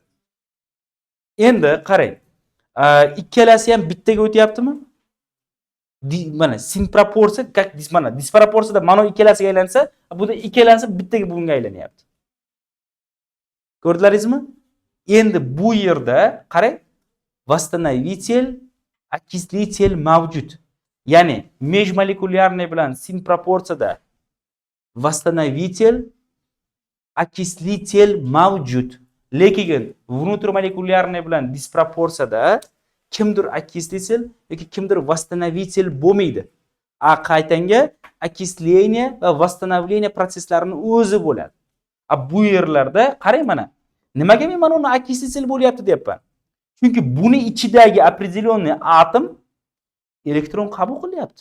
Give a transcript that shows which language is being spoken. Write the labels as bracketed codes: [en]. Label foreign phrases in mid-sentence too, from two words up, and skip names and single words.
[uz] Endi qarang. Ikkalasi ham bittaga o'tyaptimi? Mana sinproporsiya, mana disproporsiyada mana ikkalasiga aylansa, bu da ikkalasi bittaga bunga aylanyapti. Ko'rdilaringizmi? Endi bu yerda qarang, [ru] восстановитель, окислитель mavjud. [uz] Ya'ni межмолekулярный bilan sinproporsiyada [ru] восстановитель, окислитель [uz] mavjud. Lekin внутрimolekulярный bilan disproporsiyada kimdir окислитель yoki kimdir восстановитель bo'lmaydi. Qaytanga окисление va восстановление prosesslarini o'zi bo'ladi. Bu yerlarda qarang mana. Nimaga men mana uni окислитель bo'lyapti deyapman? Chunki buni ichidagi определенный atom elektron qabul qilyapti.